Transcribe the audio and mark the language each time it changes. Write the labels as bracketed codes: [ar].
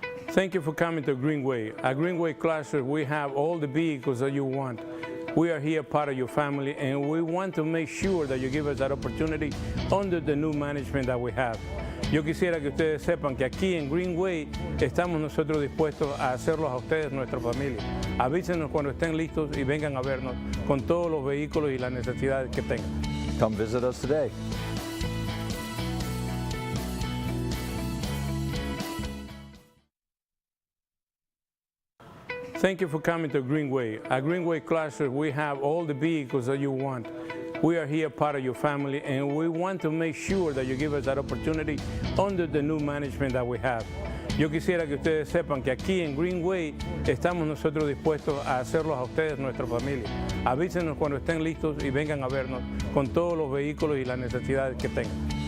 [en] Thank you for coming to Greenway. At Greenway Classes, we have all the vehicles that you want. We are here part of your family, and we want to make sure that you give us that opportunity under the new management that we have. [es] Yo quisiera que ustedes sepan que aquí en Greenway estamos nosotros dispuestos a hacerlos a ustedes nuestra familia. Avísenos cuando estén listos y vengan a vernos con todos los vehículos y las necesidades que tengan. [en] Come visit us today. Thank you for coming to Greenway. At Greenway Classes, we have all the vehicles that you want. We are here part of your family, and we want to make sure that you give us that opportunity under the new management that we have. [es] Yo quisiera que ustedes sepan que aquí en Greenway estamos nosotros dispuestos a hacerlos a ustedes nuestra familia. Avísenos cuando estén listos y vengan a vernos con todos los vehículos y las necesidades que tengan.